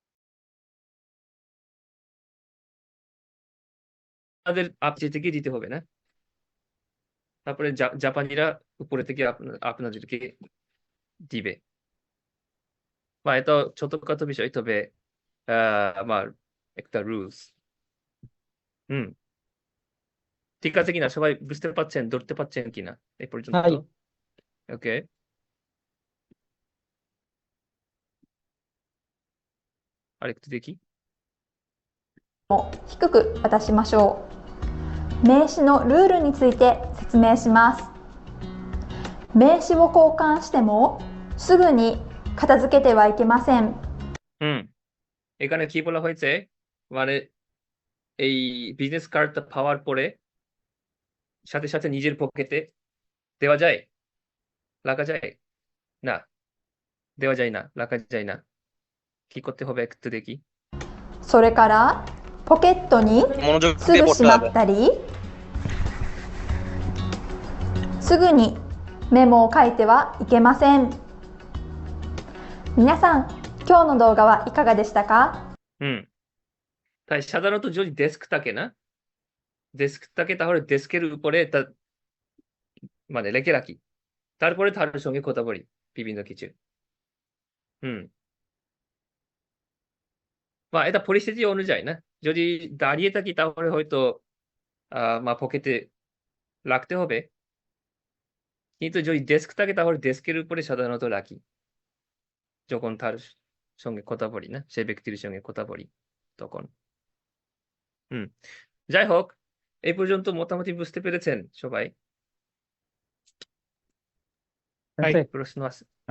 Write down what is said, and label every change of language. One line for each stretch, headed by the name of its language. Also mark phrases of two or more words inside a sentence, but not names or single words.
Bangla: আপনি থেকে দিতে হবে না তারপরে জাপানিরা উপরে থেকে আপনাদেরকে দিবে বা এটা ছোটখাটো বিষয় তবে আমার একটা রুলস হুম ঠিক আছে কিনা সবাই বুঝতে পারছেন ধরতে পারছেন কিনা এই পর্যন্ত হাই ওকে আরেকটু দেখি
Japanese: 低く渡しましょう。名詞のルールについて説明します。名詞を交換してもすぐに片付けてはいけません。
Bangla: হুম এখানে কি বলা হয়েছে মানে এই বিজনেস কার্ডটা পাওয়ার পরে সাথে সাথে নিজের পকেটে দেওয়া যায় রাখা যায় না দেওয়া যায় না রাখা যায় না কি করতে হবে একটু দেখি
Japanese: それからポケットにすぐしまったり、すぐにメモを書いてはいけません。皆さん、今日の動画はいかがでしたか？
Bangla: হুম তাই সাধারণত যদি ডেস্ক থাকে না ডেস্ক থাকে তাহলে ডেস্কের উপরে তা মানে রেখে রাখি তারপরে তার সঙ্গে কথা বলি বিভিন্ন কিছু হুম বা এটা পরিস্থিতি অনুযায়ী না যদি দাঁড়িয়ে থাকি তাহলে হয়তো মা পকেটে রাখতে হবে কিন্তু যদি ডেস্ক থাকে তাহলে ডেস্কের উপরে সাধারণত রাখি যখন তার সঙ্গে কথা বলি না সেই ব্যক্তির সঙ্গে কথা বলি তখন হুম যাই হোক এই পর্যন্ত মোটামুটি বুঝতে পেরেছেন সবাই প্রশ্ন আছে